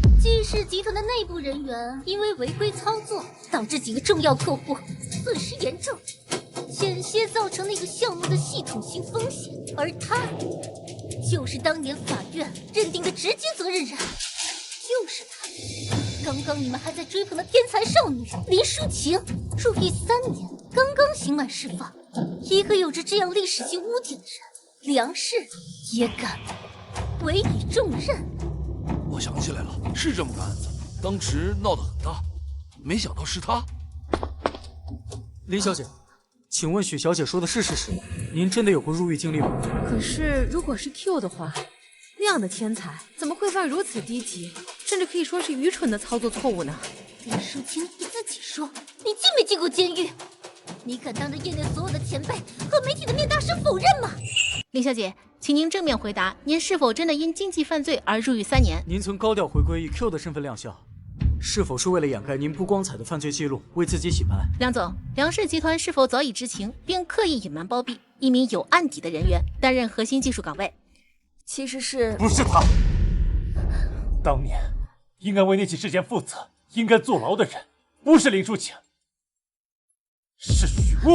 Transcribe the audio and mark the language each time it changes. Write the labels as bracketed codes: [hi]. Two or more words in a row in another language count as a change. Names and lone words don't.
[zh] 季氏集團的內部人員因為違規操作，導致幾個重要客戶損失嚴重，險些造成那個項目的系統性風險，而他就是當年法院認定的直接責任人，就是他。剛剛你們還在追捧的天才少女林淑晴，入獄3年，剛剛刑滿釋放，一個有着這樣歷史性污點的人，梁氏也敢委以重任。我想起来了，是这么个案子，当时鬧得很大，沒想到是他。林小姐，請問許小姐說的是事實嗎？您真的有過入獄經歷嗎？可是如果是 Q 的話，那樣的天才怎麼會犯如此低級，甚至可以說是愚蠢的操作錯誤呢？林淑清，你自己說，你進沒進過監獄？你敢當着業內所有的前輩和媒體的面大聲否認嗎？林小姐，請您正面回答，您是否真的因經濟犯罪而入獄3年？您曾高調回歸以 Q 的身份亮相，是否是為了掩蓋您不光彩的犯罪記錄，為自己洗白？梁總，梁氏集團是否早已知情，並刻意隱瞞包庇一名有案底的人員擔任核心技術崗位？其實是不是他？當年應該為那起事件負責、應該坐牢的人，不是林淑晴，是許霧。